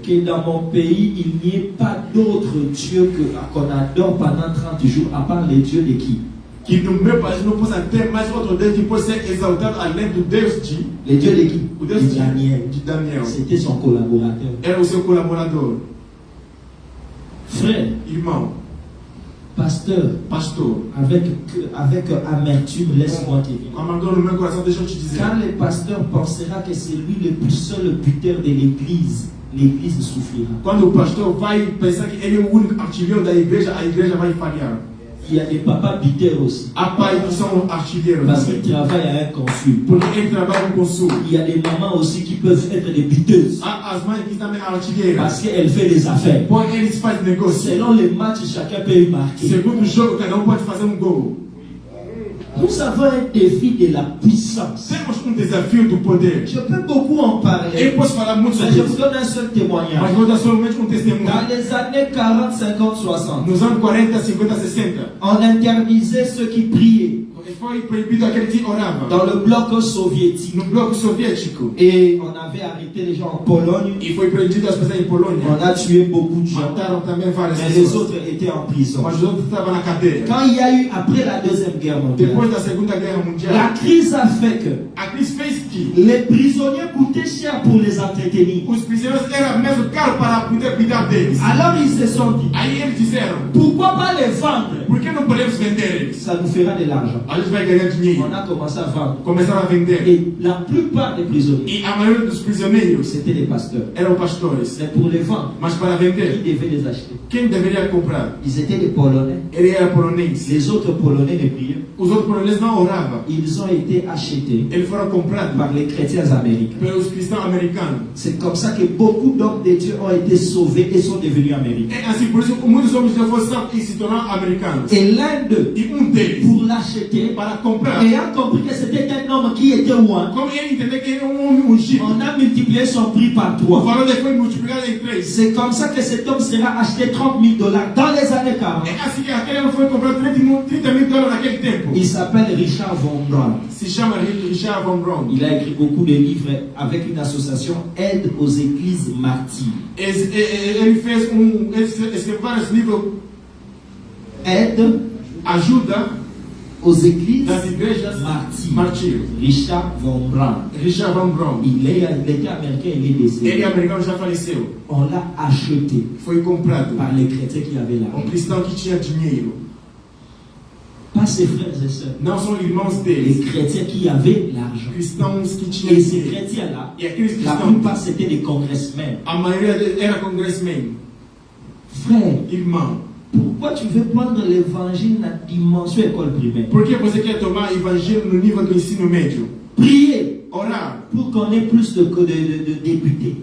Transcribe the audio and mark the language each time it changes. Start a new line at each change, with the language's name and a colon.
French: que dans mon pays il n'y ait pas d'autre Dieu qu'on adore pendant 30 jours à part les dieux de qui?
Portuguese: Que no meu país não possa ter mais outro Deus que possa ser exaltado além do Deus de.
French: Les dieux de qui?
Portuguese: O Deus de Daniel.
French: De Daniel. C'était son collaborateur.
Portuguese: Era o seu colaborador.
French: Frère.
Portuguese: Irmão.
French: Pasteur, avec amertume, laisse-moi te dire. Quand le pasteur pensera que c'est lui le seul buteur de l'église, l'église souffrira.
Portuguese: Quando o pastor vai pensar que ele é o único artilheiro da igreja, a igreja vai falhar.
French: Il y a des papas buteurs aussi.
Portuguese: Há pais que são artilheiros.
French: Parce qu'ils travaillent à un consul.
Portuguese: Porque ele trabalha com consul.
French: Il y a des mamans aussi qui peuvent être des buteuses.
Portuguese: Há as mães que também artilheiras.
French: Parce qu'elles font des affaires.
Portuguese: Pois eles fazem negócio.
French: Selon les matchs, chacun peut y marquer.
Portuguese: Segundo o jogo, cada pode fazer gol.
French: Nous avons un défi de la puissance.
Portuguese: Temos desafio do poder.
French: Je peux beaucoup en parler.
Portuguese: Eu posso falar muito sobre isso.
French: Je vous donne un seul témoignage.
Portuguese: Mas vou dar somente testemunho.
French: Dans les années 40, 50, 60.
Portuguese: Nos anos 40, 50, 60.
French: On interdisait ceux qui priaient.
Portuguese: Foi proibido aquele que orava.
French: Dans le bloc soviétique.
Portuguese: No bloco soviético.
French: Et on avait arrêté les gens en Pologne.
Portuguese: E foi proibido as pessoas em Polônia.
French: On a tué beaucoup de gens.
Portuguese: Mataram também várias pessoas.
French: Mais les autres étaient en prison.
Portuguese: Mas os outros estavam na cadeia.
French: Quand il y a eu après la deuxième guerre mondiale.
Portuguese: Depois da Segunda Guerra Mundial.
French: La crise a fait que.
Portuguese: A crise fez que.
French: Les prisonniers coûtaient cher pour les entretenir.
Portuguese: Os prisioneiros era mesmo caro para poder cuidar deles.
French: Alors ils se sont dit.
Portuguese: Aí eles disseram.
French: Pourquoi pas les vendre?
Portuguese: Por que não podemos vender eles?
French: Ça nous fera de l'argent.
Portuguese: A gente vai ganhar dinheiro.
French: On a commencé à vendre.
Portuguese: Começaram a vender.
French: Et la plupart des prisonniers.
Portuguese: E a maioria dos prisioneiros.
French: C'était des pasteurs.
Portuguese: Eram pastores.
French: Mais pour les vendre.
Portuguese: Mas para vender.
French: Qui devait les acheter?
Portuguese: Quem deveria comprar?
French: Ils étaient des Polonais.
Portuguese: Ele era polonês.
French: Les autres Polonais ne priaient.
Portuguese: Os outros poloneses não oravam.
French: Ils ont été achetés.
Portuguese: Eles foram comprados
French: par les chrétiens américains.
Portuguese: Pelos cristãos americanos.
French: C'est comme ça que beaucoup d'hommes de Dieu ont été sauvés et sont devenus américains.
Portuguese: É assim por isso que muitos homens de Deus foram salvos e se tornaram americanos.
French: Et l'un d'eux,
Portuguese: deles,
French: pour l'acheter,
Portuguese: para comprar,
French: ayant compris que c'était un homme qui était loin,
Portuguese: como ele entendeu que era homem ungido,
French: on a multiplié son prix par 3.
Portuguese: O valor foi multiplicado em 3.
French: C'est comme ça que cet homme sera acheté $30,000 dans les années 40.
Portuguese: É assim que aquele homem foi comprar $30,000 naquele tempo.
French: Il s'appelle Richard von Braun.
Portuguese: Se chama Richard von Braun.
French: Il a écrit beaucoup de livres avec une association Aide aux églises martyrs.
Portuguese: Ele fez ele escreveu vários livros.
French: Aide,
Portuguese: ajuda
French: aux églises
Portuguese: das igrejas martírios.
French: Richard von Braun.
Portuguese: Richard von Braun.
French: Il était américain, il est décédé.
Portuguese: Ele é americano, já faleceu.
French: On l'a acheté.
Portuguese: Foi comprado
French: par les chrétiens qui avaient l'argent.
Portuguese: Cristão que tinha dinheiro.
French: Pas ses frères et sœurs.
Portuguese: Não são irmãos deles.
French: Les chrétiens qui avaient l'argent.
Portuguese: Cristãos que tinham
French: et ces chrétiens-là, la plupart c'était des congressmen.
Portuguese: A maioria era congressmen.
French: Frère,
Portuguese: irmão,
French: pourquoi tu veux prendre l'évangile na dimension école primaire?
Portuguese: Por que você quer tomar evangelho no nível do ensino médio?
French: Prier,
Portuguese: orar,
French: pour qu'on ait plus de députés.